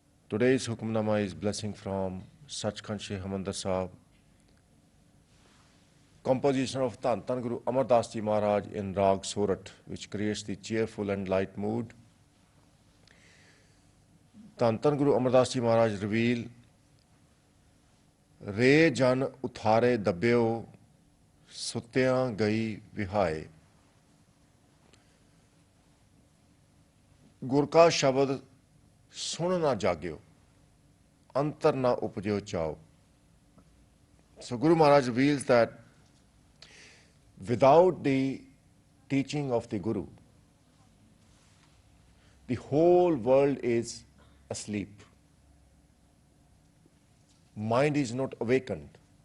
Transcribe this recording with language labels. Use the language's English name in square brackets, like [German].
[English] Today's Hukamnama is blessing from Sachkhand Shri Harmandir Sahib, composition of Dhan Dhan Guru Amar Das Ji Maharaj in Rag Sorat, which creates the cheerful and light mood. [Punjabi] Dhan Dhan Guru Amar Das Ji Maharaj reveal, ਰੇ ਜਨ ਉਥਾਰੇ ਦੱਬਿਓ, ਸੁੱਤਿਆਂ ਗਈ ਵਿਹਾਏ। ਗੁਰ ਕਾ ਸ਼ਬਦ ਸੁਣ ਨਾ ਜਾਗਿਓ, ਅੰਤਰ ਨਾ ਉਪਜਿਓ ਚਾਓ। [English] So Guru Maharaj reveals that without the teaching of the Guru, the whole world is asleep. Mind is not awakened.